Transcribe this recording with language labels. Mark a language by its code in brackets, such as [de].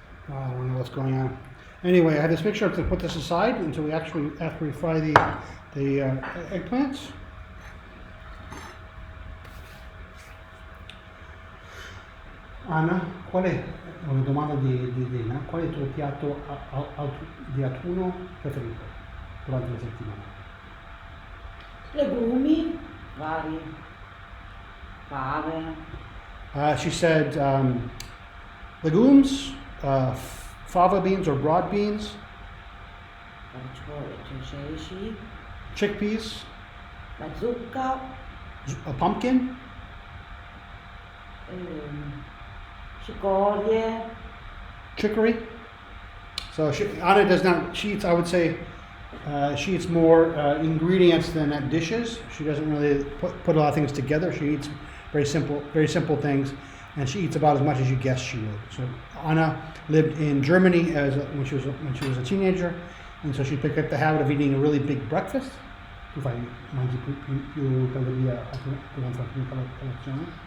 [en] Oh, I don't know what's going on. Anyway, I had this mixture to put this aside until after we fry the eggplants. [it] Anna, qual è una domanda di Elena? Qual è il tuo piatto di autunno preferito durante la settimana? Legumi vari, fave. [en] She said legumes, fava beans or broad beans, [it] Ceci, [en] chickpeas, [it] la zucca, [en] a pumpkin, [it] cicorie. [en] chicory. So Anna does not. She eats. I would say she eats more ingredients than dishes. She doesn't really put a lot of things together. She eats very simple things, and she eats about as much as you guess she would. So Anna lived in Germany when she was a teenager, and so she picked up the habit of eating a really big breakfast. [it] Tu mangi più calorie durante la colazione?